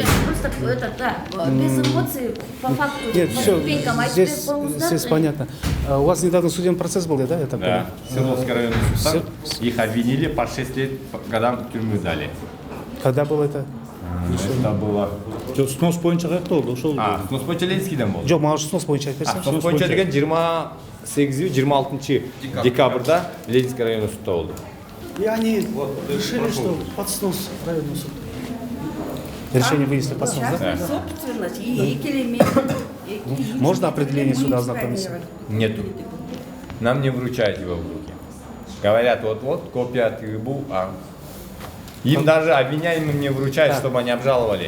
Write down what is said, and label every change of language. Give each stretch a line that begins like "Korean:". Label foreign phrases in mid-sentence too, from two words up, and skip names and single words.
Russian: Просто это, да, без эмоций, по факту, нет, по все, ступенькам, здесь понятно. У вас недавно судебный процесс был, да, я так понял? Да, Свердловский районный суд. Их обвинили, по 6 лет годам тюрьмы дали. Когда было это? Это было...
Kyrgyz: Снос боюнча каякта болду, ошол. Снос боюнча Ленинскийден болду. Жок, мага снос боюнча айтып берсеңиз. Снос боюнча деген 28-26 декабрда Ленинский районный судта болду.
Russian: И они решили, что под снос районного суда. Решение вынесли под снос, да? Можно определение суда ознакомиться? Нету. Нам не вручают его в руки. Говорят, вот-вот, копия от ГБУ, Им даже обвиняемым не вручают, чтобы они обжаловали.